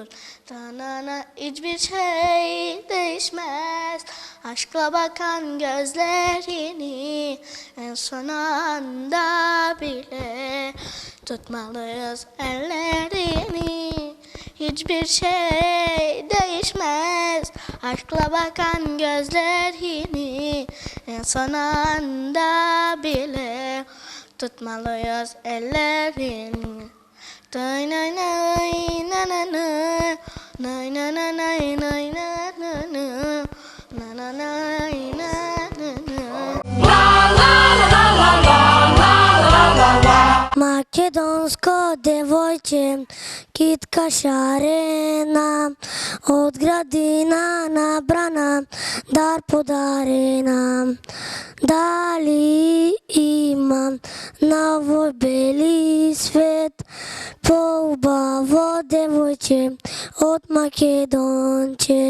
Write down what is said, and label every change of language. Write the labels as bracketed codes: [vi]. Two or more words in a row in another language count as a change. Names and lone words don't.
[tr] Tanana hiçbir şey değişmez, aşkla bakan gözlerini en son anda bile tutmalıyız ellerini. Hiçbir şey değişmez, aşkla bakan gözlerini en son anda bile tutmalıyız ellerini. Nay nay nay na na na, nay na na nay nay na na na, na na nay na na na. La la la la la la la la. [bg] Македонско девойче, китка шарена, от градина набрана, дар подарена. [mk] Дали имам на овој бели свет, поубаво девојче од Македонче.